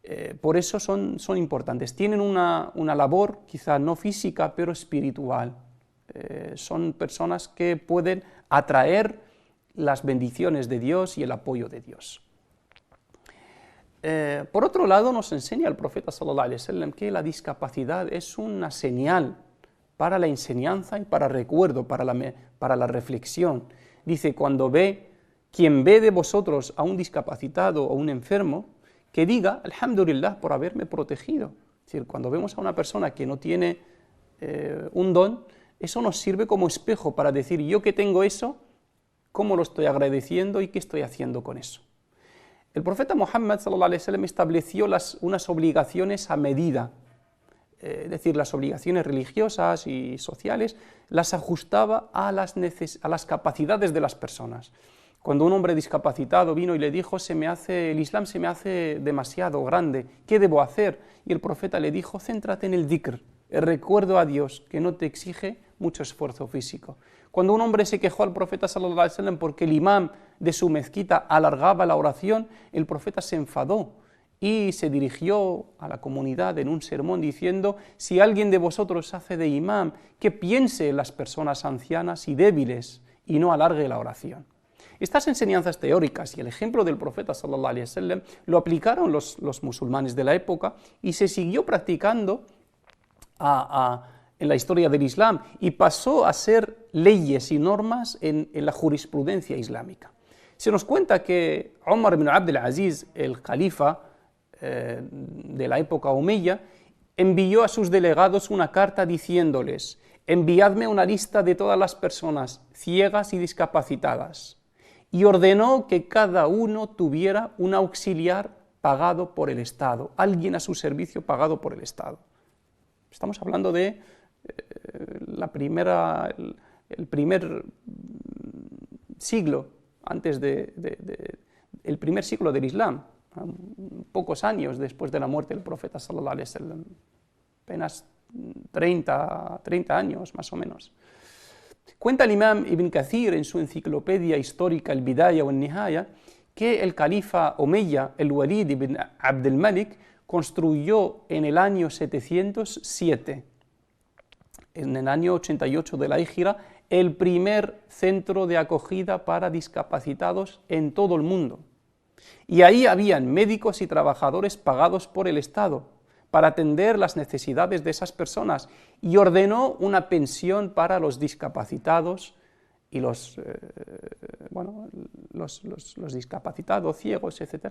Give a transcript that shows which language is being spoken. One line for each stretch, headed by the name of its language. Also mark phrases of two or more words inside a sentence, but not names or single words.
Spanish: Por eso son importantes. Tienen una labor quizá no física, pero espiritual. Son personas que pueden atraer las bendiciones de Dios y el apoyo de Dios. Por otro lado, nos enseña el profeta
Arabic: صلى الله عليه وسلم
Spanish: que la discapacidad es una señal para la enseñanza y para recuerdo, para la reflexión. Dice, quien ve de vosotros a un discapacitado o un enfermo, que diga, alhamdulillah, por haberme protegido. Es decir, cuando vemos a una persona que no tiene un don, eso nos sirve como espejo para decir, yo que tengo eso, ¿cómo lo estoy agradeciendo y qué estoy haciendo con eso? El profeta Muhammad
Arabic: صلى الله عليه وسلم
Spanish: estableció unas obligaciones a medida, es decir, las obligaciones religiosas y sociales las ajustaba a las capacidades de las personas. Cuando un hombre discapacitado vino y le dijo, el Islam se me hace demasiado grande, ¿qué debo hacer? Y el profeta le dijo, céntrate en el dhikr, el recuerdo a Dios, que no te exige mucho esfuerzo físico. Cuando un hombre se quejó al profeta
Arabic: صلى الله عليه وسلم
Spanish: porque el imán de su mezquita alargaba la oración, el profeta se enfadó y se dirigió a la comunidad en un sermón diciendo, si alguien de vosotros hace de imán, que piense en las personas ancianas y débiles y no alargue la oración. Estas enseñanzas teóricas y el ejemplo del profeta
Arabic: صلى الله عليه وسلم
Spanish: lo aplicaron los musulmanes de la época y se siguió practicando en la historia del Islam y pasó a ser leyes y normas en la jurisprudencia islámica. Se nos cuenta que Umar ibn Abd al-Aziz, el califa de la época omeya, envió a sus delegados una carta diciéndoles, enviadme una lista de todas las personas ciegas y discapacitadas, y ordenó que cada uno tuviera un auxiliar pagado por el Estado, alguien a su servicio pagado por el Estado. Estamos hablando de el primer siglo, antes el primer siglo del Islam, pocos años después de la muerte del profeta
Arabic: صلى الله عليه وسلم,
Spanish: apenas 30 años más o menos. Cuenta el imam Ibn Kathir en su enciclopedia histórica El Bidaya o el Nihaya que el califa omeya, el Walid ibn Abd al-Malik, construyó en el año 707, en el año 88 de la Híjra, el primer centro de acogida para discapacitados en todo el mundo. Y ahí habían médicos y trabajadores pagados por el Estado para atender las necesidades de esas personas y ordenó una pensión para los discapacitados y los discapacitados, ciegos, etc.